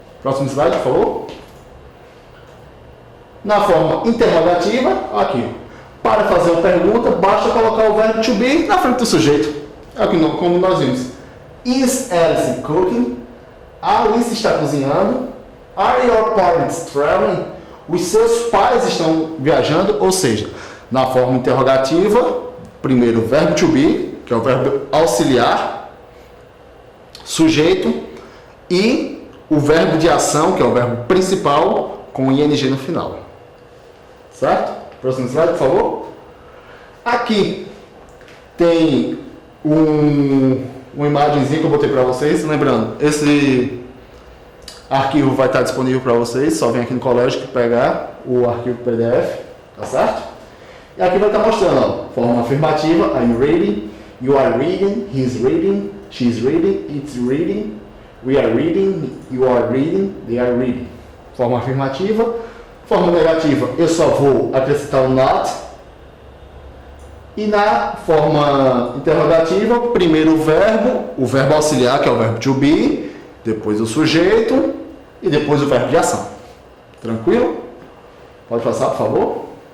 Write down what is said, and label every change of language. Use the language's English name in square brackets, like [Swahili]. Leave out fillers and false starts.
[Portuguese] Próximo slide, por favor. Na forma interrogativa, aqui. Para fazer uma pergunta, basta colocar o verbo to be na frente do sujeito. Aqui, como nós vimos. [English] Is Alice cooking? [Portuguese] A Alice está cozinhando. [English] Are your parents traveling? [Portuguese] Os seus pais estão viajando. Ou seja, na forma interrogativa, primeiro o verbo to be, que é o verbo auxiliar, sujeito, e o verbo de ação, que é o verbo principal, com ing no final. Certo? Próximo slide, por favor. Aqui tem uma imagenzinha que eu botei para vocês. Lembrando, esse arquivo vai estar disponível para vocês. Só vem aqui no colégio que pegar o arquivo PDF. Tá certo? E aqui vai estar mostrando, ó, forma afirmativa, [English] I'm reading, you are reading, he's reading, she's reading, it's reading, we are reading, you are reading, they are reading. [Portuguese] Forma afirmativa. Forma negativa, eu só vou acrescentar o not. E na forma interrogativa, primeiro o verbo auxiliar, que é o verbo to be, depois o sujeito e depois o verbo de ação. Tranquilo? Pode passar, por favor.